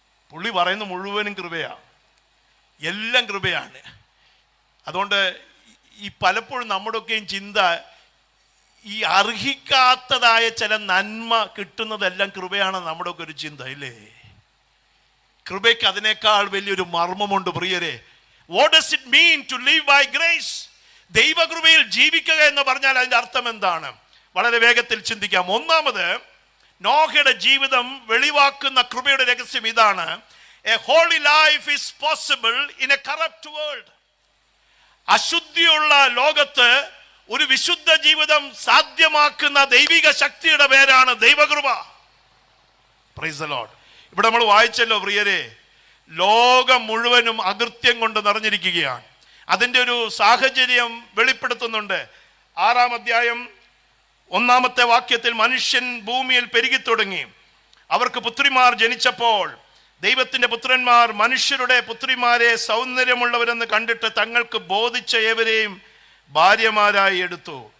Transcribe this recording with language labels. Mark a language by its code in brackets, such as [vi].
[ml] പുള്ളി പറയുന്ന മുഴുവനും കൃപയാണ്, എല്ലാം കൃപയാണ്. അതുകൊണ്ട് ഈ പലപ്പോഴും നമ്മുടെയൊക്കെയും ചിന്ത, ഈ അർഹിക്കാത്തതായ ചില നന്മ കിട്ടുന്നതെല്ലാം കൃപയാണ് നമ്മുടെയൊക്കെ ഒരു ചിന്ത, ഇല്ലേ? കൃപയ്ക്ക് അതിനേക്കാൾ വലിയൊരു മർമ്മമുണ്ട് പ്രിയരെ. [en] What does it mean to live by grace? [ml] ദൈവകൃപയിൽ ജീവിക്കുക എന്ന് പറഞ്ഞാൽ അതിൻ്റെ അർത്ഥം എന്താണ്? വളരെ വേഗത്തിൽ ചിന്തിക്കാം. ഒന്നാമത്, നോഹയുടെ ജീവിതം വെളിവാക്കുന്ന കൃപയുടെ രഹസ്യം ഇതാണ്: [en] A holy life is possible in a corrupt world. [ml] അശുദ്ധിയുള്ള ലോകത്ത് ഒരു വിശുദ്ധ ജീവിതം സാധ്യമാക്കുന്ന ദൈവിക ശക്തിയുടെ പേരാണ് ദൈവകൃപ. [en] Praise the Lord. [ml] ഇവിടെ നമ്മൾ വായിച്ചല്ലോ പ്രിയരെ, ലോകം മുഴുവനും അകൃത്യം കൊണ്ട് നിറഞ്ഞിരിക്കുകയാണ്. അതിൻ്റെ ഒരു സാഹചര്യം വെളിപ്പെടുത്തുന്നുണ്ട്. 6-ാം അധ്യായം 1-ാമത്തെ വാക്യത്തിൽ, മനുഷ്യൻ ഭൂമിയിൽ പെരുകി തുടങ്ങി, അവർക്ക് പുത്രിമാർ ജനിച്ചപ്പോൾ ദൈവത്തിന്റെ പുത്രന്മാർ മനുഷ്യരുടെ പുത്രിമാരെ സൗന്ദര്യമുള്ളവരെന്ന് കണ്ടിട്ട് തങ്ങൾക്ക് ബോധിച്ച ഏവരെയും ഭാര്യമാരായി എടുത്തു.